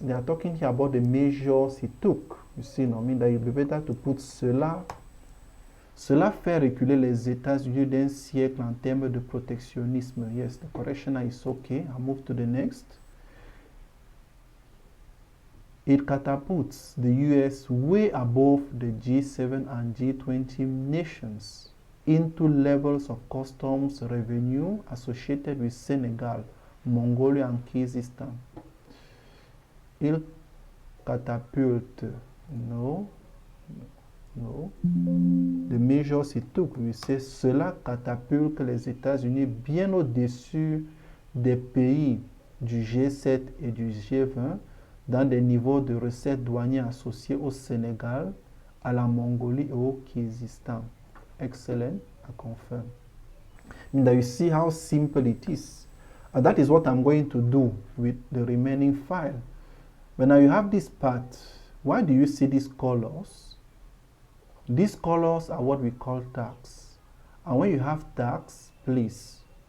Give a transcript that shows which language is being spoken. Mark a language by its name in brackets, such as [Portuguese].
[English] They are talking here about the measures he took. You see, no, I mean that it would be better to put cela. [French] Cela fait reculer les États-Unis d'un siècle en termes de protectionnisme. [English] Yes, the correction is okay. I'll move to the next. It catapults the US way above the G7 and G20 nations into levels of customs revenue associated with Senegal, Mongolia, and Kyrgyzstan. [French] Il catapulte. [English] No. The measures he took, we say, [French] cela catapulte les États-Unis bien au-dessus des pays du G7 et du G20 dans des niveaux de recettes douanières associés au Sénégal, à la Mongolie et au Kyrgyzstan. [English] Excellent, I confirm. And you see how simple it is. And that is what I'm going to do with the remaining file. But now you have this part. Why do you see these colors? These colors are what we call tags. And when you have tags, please,